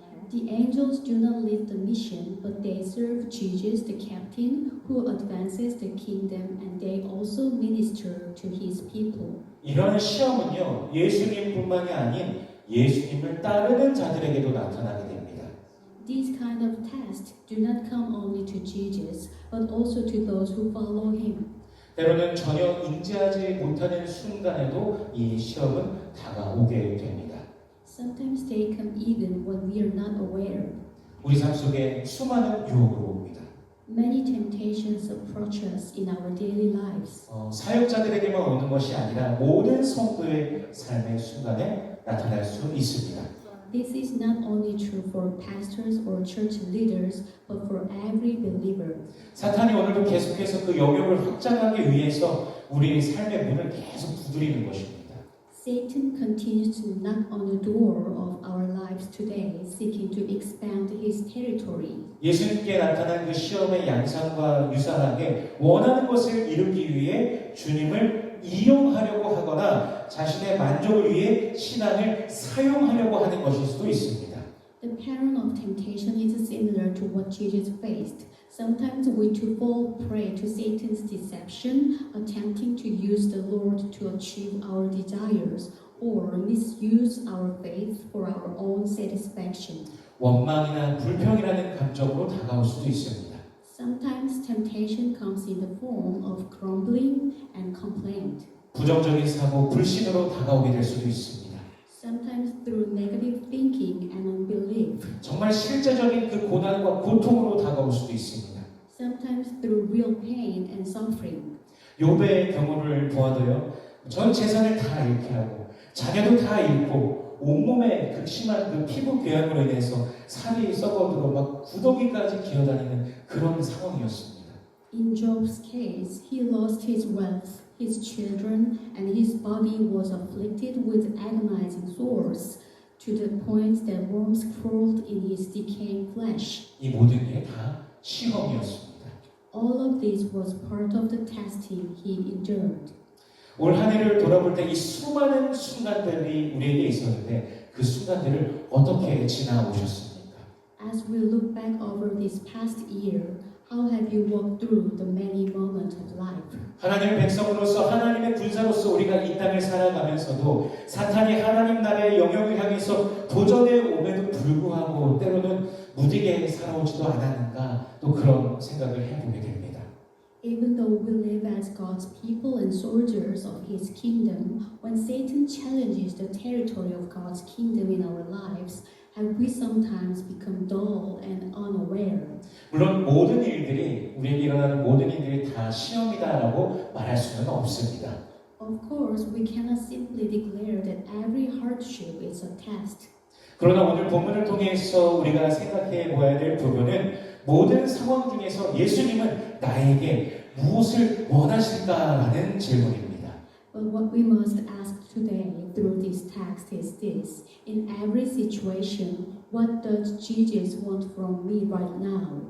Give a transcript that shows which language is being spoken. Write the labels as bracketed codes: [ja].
[en] The angels do not lead the mission, but they serve Jesus, the captain, who advances the kingdom, and they also minister to his people. [ko] 이런 시험은요, 예수님뿐만이 아닌 예수님을 따르는 자들에게도 나타나게 됩니다. [en] These kind of tests do not come only to Jesus, but also to those who follow him. [ko] 때로는 전혀 인지하지 못하는 순간에도 이 시험은 다가오게 됩니다. [en] Sometimes they come even when we are not aware. [ko] 우리 삶 속에 수많은 유혹으로 옵니다. [en] Many temptations approach us in our daily lives. [ko] 사역자들에게만 오는 것이 아니라 모든 성도의 삶의 순간에 나타날 수 있습니다. [en] this is not only true for pastors or church leaders, but for every believer. [ko] 사탄이 오늘도 계속해서 그 영역을 확장하기 위해서 우리의 삶의 문을 계속 두드리는 것입니다. [en] Satan continues to knock on the door of our lives today, seeking to expand his territory. [ko] 예수님께 나타난 그 시험의 양상과 유사하게 원하는 것을 이루기 위해 주님을 이용하려고 하거나 자신의 만족을 위해 신앙을 사용하려고 하는 것일 수도 있습니다. [en] The pattern of temptation is similar to what Jesus faced. Sometimes we too fall prey to Satan's deception, attempting to use the Lord to achieve our desires or misuse our faith for our own satisfaction. [ko] 원망이나 불평이라는 감정으로 다가올 수도 있습니다. [en] Sometimes temptation comes in the form of grumbling and complaint. [ko] 부정적인 사고, 불신으로 다가오게 될 수도 있습니다. [en] Sometimes through negative thinking and unbelief. [ko] 정말 실제적인 그 고난과 고통으로 다가올 수도 있습니다. [en] Sometimes through real pain and suffering. [ko] 욥의 경우를 보아도요. 전 재산을 다 잃게 하고 자녀도 다 잃고 온몸에 극심한 그 피부 궤양으로 인해서 살이 썩어들어 막 구더기까지 기어다니는 그런 상황이었습니다. [en] In Job's case, he lost his wealth, his children, and his body was afflicted with agonizing sores, to the point that worms crawled in his decaying flesh. [ko] 이 모든 게 다 시험이었습니다. [en] All of this was part of the testing he endured. [ko] 올 한 해를 돌아볼 때 이 수많은 순간들이 우리에게 있었는데 그 순간들을 어떻게 지나오셨습니까? [en] As we look back over this past year, how have you walked through the many moments of life? [ko] 하나님의 백성으로서 하나님의 군사로서 우리가 이 땅을 살아가면서도 사탄이 하나님 나라의 영역을 향해서 도전해 오에도 불구하고 때로는 무디게 살아오지도 않았는가 또 그런 생각을 해보게 됩니다. [en] Even though we live as God's people and soldiers of His kingdom, when Satan challenges the territory of God's kingdom in our lives, have we sometimes become dull and unaware? [ko] 물론 모든 일들이 우리에게 일어나는 모든 일들이 다 시험이다라고 말할 수는 없습니다. [en] Of course, we cannot simply declare that every hardship is a test. [ko] 그러나 오늘 본문을 통해서 우리가 생각해 보아야 될 부분은 모든 상황 중에서 예수님은 나에게 무엇을 원하실까라는 질문입니다. [en] But what we must ask today through this text is this: in every situation, what does Jesus want from me right now?